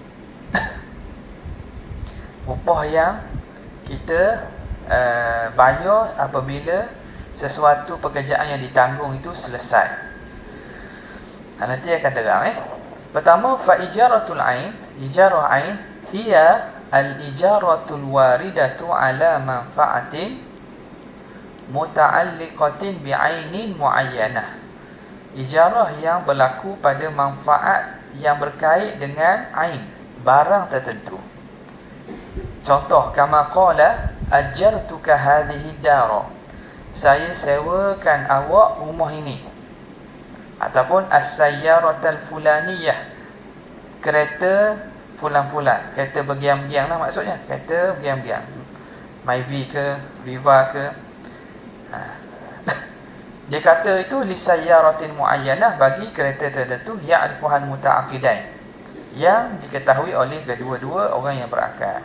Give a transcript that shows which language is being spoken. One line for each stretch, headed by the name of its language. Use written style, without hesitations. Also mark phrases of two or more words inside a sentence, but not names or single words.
Malay: Upah yang kita bayar apabila sesuatu pekerjaan yang ditanggung itu selesai. Nanti akan terang Pertama,
Arabic: فالإجارة العين، إجارة عين هي الإجارة الواردة على منفعة متعلقة بعين معينة.
Malay: Ijarah yang berlaku pada manfaat yang berkait dengan ain, barang tertentu. Contoh,
Arabic: كما قال أجرتك هذه الدار,
Malay: saya sewakan awak rumah ini. Ataupun
Arabic: السيارة الفلانية,
Malay: kereta fulan-fulan, kereta bergiam-giam lah maksudnya, kereta bergiam-giam, Myvi ke Viva ke. Dia kata itu
Arabic: لسيارة معينة,
Malay: bagi kereta tertentu
Arabic: يعرفها المتعاقدان,
Malay: yang diketahui oleh kedua-dua orang yang berakal.